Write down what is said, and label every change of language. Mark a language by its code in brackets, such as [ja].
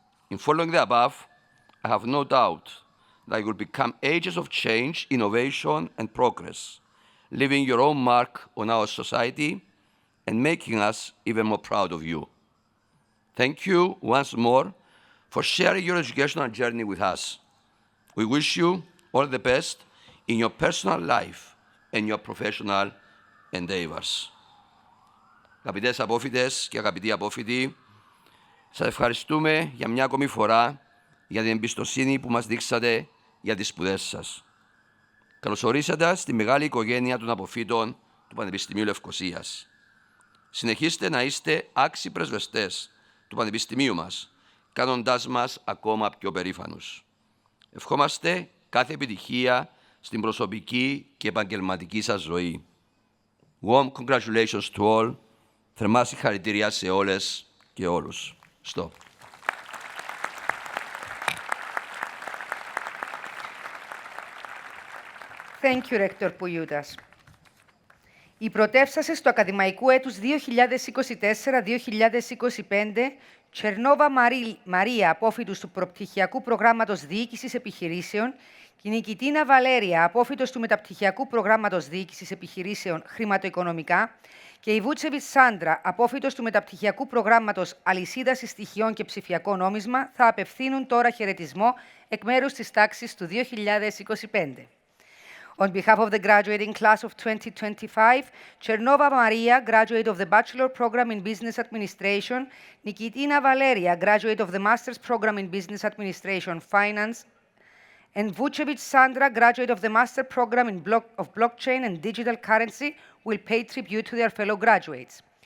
[en] In following the above, I have no doubt that you will become agents of change, innovation, and progress, leaving your own mark on our society and making us even more proud of you. Thank you once more for sharing your educational journey with us. We wish you all the best in your personal life and your professional endeavors. [el] Αγαπητές απόφοιτες και αγαπητοί απόφοιτοι, σας ευχαριστούμε για μια ακόμη φορά για την εμπιστοσύνη που μας δείξατε για τις σπουδές σας. Καλώς ορίσατε στη μεγάλη οικογένεια των αποφοίτων του Πανεπιστημίου Λευκωσίας. Συνεχίστε να είστε άξιοι πρεσβευτές του Πανεπιστημίου μας, κάνοντάς μας ακόμα πιο περήφανους. Ευχόμαστε κάθε επιτυχία στην προσωπική και επαγγελματική σας ζωή. [en] Warm congratulations to all. [el] Θερμά συγχαρητήρια σε όλες και όλους. [en] Stop. Thank you, Rector Poulioutas. [el] Οι πρωτεύσασες του ακαδημαϊκού έτους 2024-2025, Τσερνόβα Μαρία, απόφοιτος του προπτυχιακού προγράμματος Διοίκησης Επιχειρήσεων, και η Νικητίνα Βαλέρια, απόφοιτος του μεταπτυχιακού προγράμματος Διοίκησης Επιχειρήσεων Χρηματοοικονομικά, και η Βούτσεβιτς Σάντρα, απόφοιτος του μεταπτυχιακού προγράμματος Αλυσίδας Στοιχειών και Ψηφιακό Νόμισμα, θα απευθύνουν τώρα χαιρετισμό εκ μέρους της τάξης του 2025. [en] On behalf of the graduating class of 2025, Chernova Maria, graduate of the Bachelor Program in Business Administration, Nikitina Valeria, graduate of the Master's Program in Business Administration, Finance, and Vucevic Sandra, graduate of the Master Program of Blockchain and Digital Currency, will pay tribute to their fellow graduates.